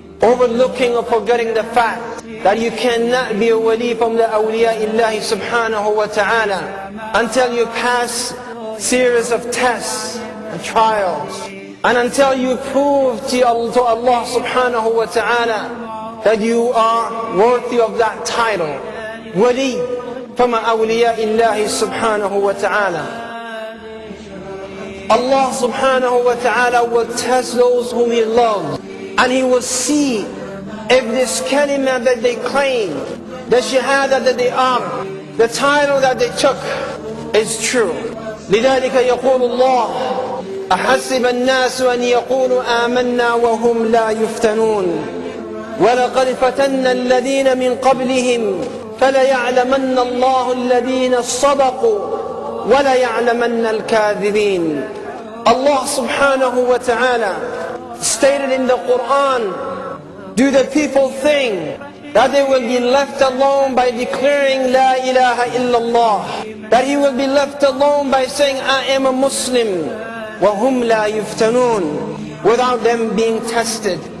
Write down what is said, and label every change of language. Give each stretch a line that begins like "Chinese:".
English: Overlooking or forgetting the fact that you cannot be a wali from the awliya illahi subhanahu wa ta'ala until you pass series of tests and trials, and until you prove to Allah subhanahu wa ta'ala that you are worthy of that title, wali from awliya illahi subhanahu wa ta'ala. Allah subhanahu wa ta'ala will test those whom He loves, and He will see if this kalima that they claim, the shahada that they are, the title that they took is true.
Arabic: لذلك يقول الله أحسب الناس أن يقولوا آمنا وهم لا يفتنون ولقد فتنا الذين من قبلهم فليعلمن الله الذين صدقوا وَلَيَعْلَمَنَّ الْكَاذِبِينَ.
English: Allah subhanahu wa ta'ala stated in the Quran, do the people think that they will be left alone by declaring La ilaha illallah, that He will be left alone by saying I am a Muslim,
Arabic: وَهُمْ لَا يُفْتَنُونَ,
English: without them being tested.